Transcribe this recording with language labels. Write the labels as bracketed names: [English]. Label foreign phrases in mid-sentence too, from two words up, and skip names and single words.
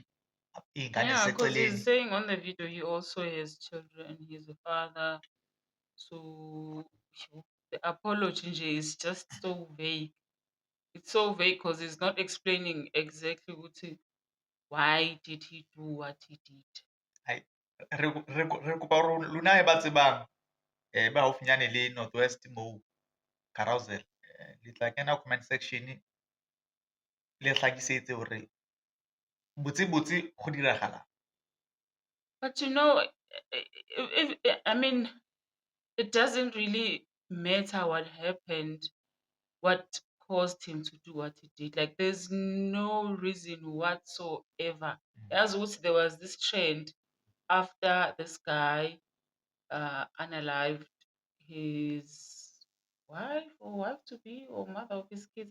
[English] Yeah, because he's saying on the video he also has children. He's a father. So the apology nje is just so vague. It's so vague because he's not explaining exactly why did he do what he did. [Southern Sotho] Re kopa hore lona e ba tsebang ba haufinyane le Northwest mo Carousel, le tla kena [English] comment section [Southern Sotho] le tlhakisetse hore botse go diragala. [English] But you know, I mean, it doesn't really matter what happened, what caused him to do what he did. Like, there's no reason whatsoever. As also, there was this trend after this guy unalived his wife or wife to be or mother of his kids.